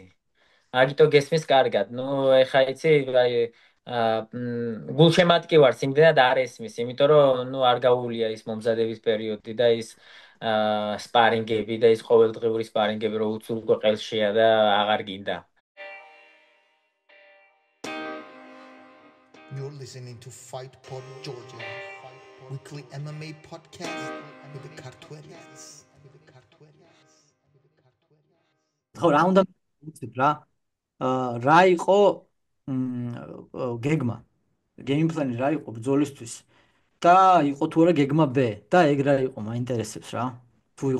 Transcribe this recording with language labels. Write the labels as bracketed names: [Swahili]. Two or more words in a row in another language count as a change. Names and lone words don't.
[Georgian] აგიტო გესმის კარგად. ნუ ეხა იცი, აი გულშემატკივარს იმდენად არ ესმის, იმიტომ რომ ნუ არ გაუულია ის მომზადების პერიოდი და ის სპარინგები და ის ყოველდღიური სპარინგები რო უცურკო ყელშია და აღარ გინდა. [English] You're listening to Fight Pod Georgia, weekly MMA podcast with the Cartuerians. [Georgian] ხო, რა უნდა ვიცით რა? რა იყო გეგმა? გეიმპლანი რა იყო ბრძოლისთვის? და იყო თუ არა გეგმა B და ეგ რა იყო, მაინტერესებს რა.